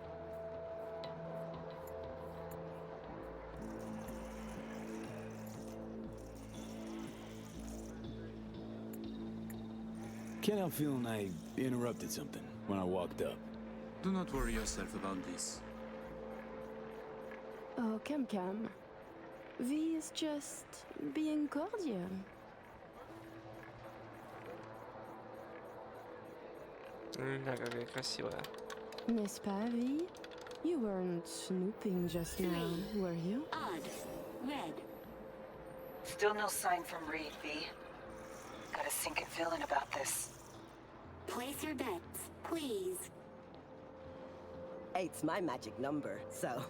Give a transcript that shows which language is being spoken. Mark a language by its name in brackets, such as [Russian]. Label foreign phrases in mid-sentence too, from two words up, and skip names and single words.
[English] Can't help feeling I interrupted something when I walked up. Do not worry yourself about this. Oh, come. V is just being cordial. [Russian] Ля, какая красивая. [French] N'est-ce pas, V? [English] You weren't snooping just now, were you? Odd. Red. Still no sign from Reed, V. Got a sinking feeling about this. Place your bets, please. Eight's my magic number, so.